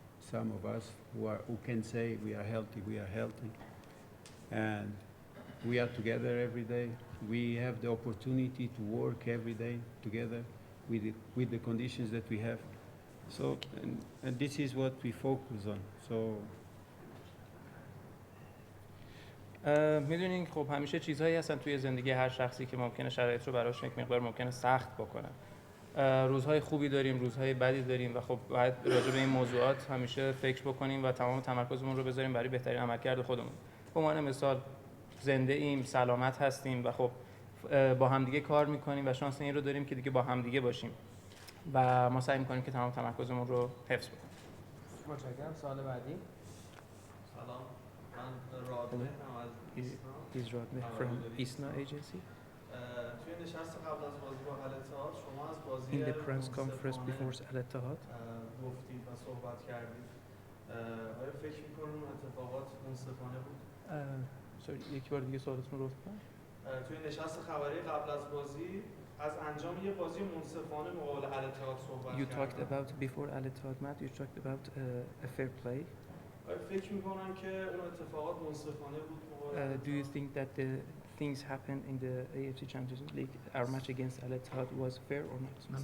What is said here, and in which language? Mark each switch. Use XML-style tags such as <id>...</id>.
<en>Some of us who can say we are healthy. And we are together every day. We have the opportunity to work every day together with the conditions that we have. So, and this is what we focus on. So,</en> <fa>میدونین خب همیشه چیزهایی هستن توی زندگی هر شخصی که ممکنه شرایط رو براش یک مقدار ممکنه سخت بکنن. روزهای خوبی داریم، روزهای بدی داریم و خب باید راجع به این موضوعات همیشه فکر بکنیم و تمام تمرکزمون رو بذاریم برای بهترین عملکرد خودمون. به عنوان مثال زنده ایم، سلامت هستیم و خب با همدیگه کار میکنیم و شانس این رو داریم که دیگه با همدیگه باشیم و ما سعی میکنیم که تمام تمرکزمون رو حفظ بکنیم. متشکرم. سوال بعدی. سلام، من رادمه از</fa> <en>ISNA from ISNA agency.</en> <fa>توی نشست قبل از بازی با الاتحاد شما از بازی</fa> <en>In the press conference before Al Ittihad</en> <fa>گفتید و صحبت کردید. آیا فکر می‌کنید اون اتفاقات منصفانه بود؟ یک بار دیگه سوالتون رو لطفاً. توی نشست خبری قبل از بازی از انجام یه بازی منصفانه مقابل الاتحاد صحبت</fa> <en>You</en> <fa>کردید.</fa> <en>talked about before Al Ittihad match. You talked about a fair play.</en> <fa>آیا فکر می‌کنن که اون اتفاقات منصفانه بود مقابل</fa> <en>Do you think that the things happened in the AFC Champions League, our match against Al-Ittihad, was fair or not?</en>